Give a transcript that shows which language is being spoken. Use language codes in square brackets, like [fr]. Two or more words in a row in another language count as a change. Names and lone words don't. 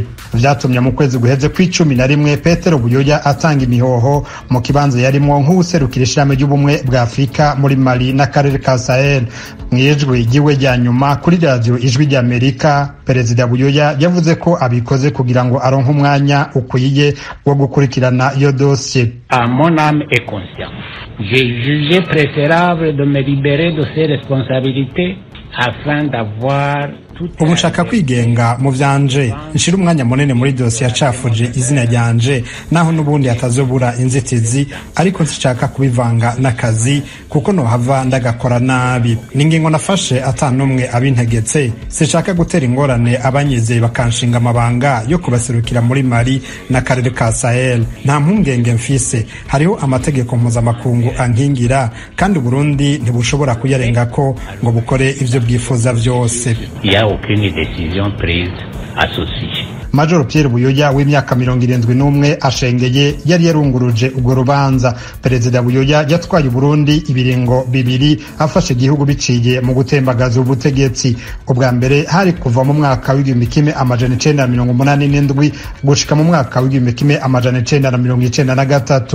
[rn] Vyatumye mu kwezi guheze kw'icumi Petero Buyoya atanga imihoho mu kibanza yarimwo nk'uwuserukira ishami ry'ubumwe bwa Afrika muri Mali n'akarere ka Sahel. Mw'ijwi ryiwe rya nyuma kuri radio Ijwi ry'Amerika, Perezida Buyoya yavuze ko abikoze kugira ngo aronke umwanya ukwiye wo gukurikirana iyo dosiye. [fr] À mon âme et conscience, j'ai jugé préférable de me libérer de ces responsabilités afin d'avoir [rn] ubu nshaka kwigenga mu vyanje, nshira umwanya munene muri dosiye yacafuje izina ryanje, naho n'ubundi hatazobura inzitizi, ariko nshaka kubivanga n'akazi kuko nohava ndagakora nabi. Ningingo nafashe atanumwe abintegetse, sinshaka gutera ingorane abanyizeye bakanshinga amabanga yo kubaserukira muri Mali n'akarere ka Sahel. Nta mpungenge mfise, hariho amategeko mpuzamakungu ankingira kandi Burundi ntibushobora kuyarengako ngo bukore ivyo bwifuza vyose. [fr] Aucune décision prise à ce sujet. [rn] Major Pierre Buyoya w'imyaka 71 ashengeye yari yarunguruje urwo rubanza. Perezida Buyoya yatwaye Burundi ibiringo bibiri afashe igihugu biciye mu gutembagaza ubutegetsi. Ubwa mbere hari kuva mu mwaka w'1987 gushika mu mwaka w'1993.